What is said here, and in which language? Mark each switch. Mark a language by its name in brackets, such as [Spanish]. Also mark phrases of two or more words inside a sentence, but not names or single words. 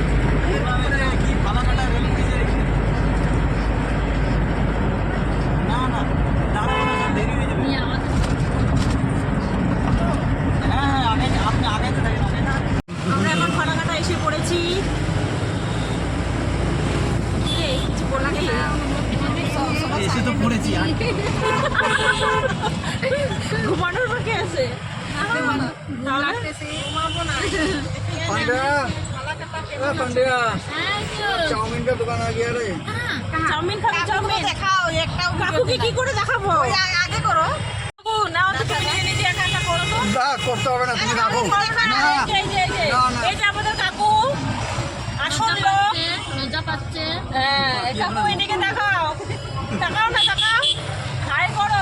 [Bangla] আমরা এখন ফালাকাটা এসে পড়েছি। এসে তো পড়েছি, ঘুমানোর বাকি আছে। [Hindi] चाउमीन का दुकान आ गया रे। [Bangla] চাউমিন খাবে, চাউমিন দেখাও একটাও কাকুকে কি করে দেখাবো? আগে করো। কাকু নাও তো, তুমি নিজে নিজে একা একা করো তো। না করতে হবে না, তুমি রাখো। না এই যে আমাদের কাকু আসল লোক, লজ্জা পাচ্ছে। হ্যাঁ কাকু এদিকে দেখাও, তাকাও না, তাকাও, হাই করো।